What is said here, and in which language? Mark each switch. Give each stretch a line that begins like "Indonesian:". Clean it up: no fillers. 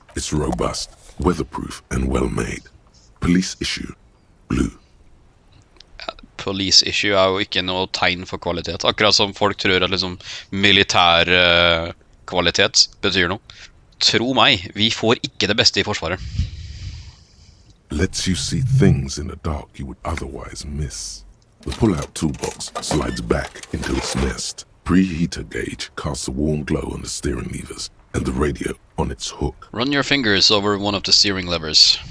English: It's robust, weatherproof, and well-made. Police issue, blue. police issue
Norwegian: er jo ikke noe tegn for kvalitet. Akkurat som folk tror at liksom militær kvalitet betyr noe. Tro meg, vi får ikke det beste i forsvaret.
English: Lets you see things in the dark you would otherwise miss. The pull-out toolbox slides back into its nest. Preheater gauge casts a warm glow on the steering levers and the radio on its hook. Run your fingers over one of the steering levers.